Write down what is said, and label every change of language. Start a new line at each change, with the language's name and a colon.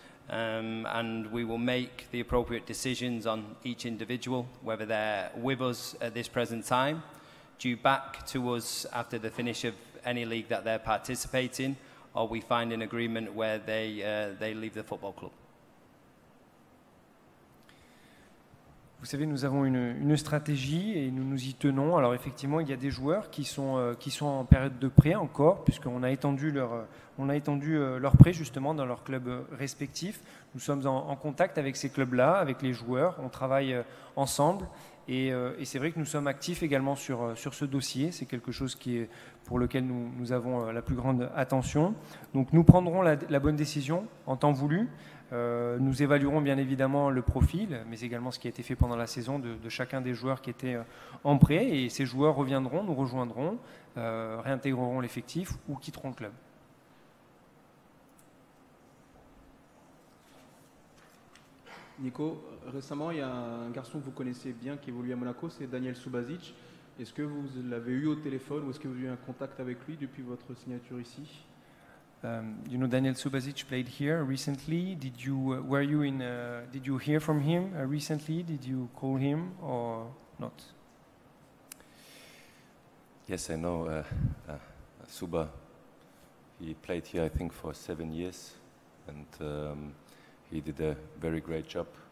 English: And we will make the appropriate decisions on each individual, whether they're with us at this present time, due back to us after the finish of any league that they're participating, or we find an agreement where they leave the football club.
French: Vous savez, nous avons une stratégie et nous nous y tenons. Alors effectivement, il y a des joueurs qui sont en période de prêt encore, puisqu'on a étendu leur prêt justement dans leurs clubs respectifs. Nous sommes en contact avec ces clubs-là, avec les joueurs. On travaille ensemble Et c'est vrai que nous sommes actifs également sur ce dossier. C'est quelque chose pour lequel nous avons la plus grande attention. Donc nous prendrons la bonne décision en temps voulu. Nous évaluerons bien évidemment le profil, mais également ce qui a été fait pendant la saison de chacun des joueurs qui étaient en prêt. Et ces joueurs reviendront, nous rejoindront, réintégreront l'effectif ou quitteront le club. Nico, récemment, il y a un garçon que vous connaissez bien qui évolue à Monaco, c'est Daniel Subasic. Est-ce que vous l'avez eu au téléphone ou est-ce que vous avez eu un contact avec lui depuis votre signature ici?
English: You know, Daniel Subasic played here recently. Did you hear from him recently? Did you call him or not? Yes, I know Suba. He played here, I think, for 7 years, and he did a very great job.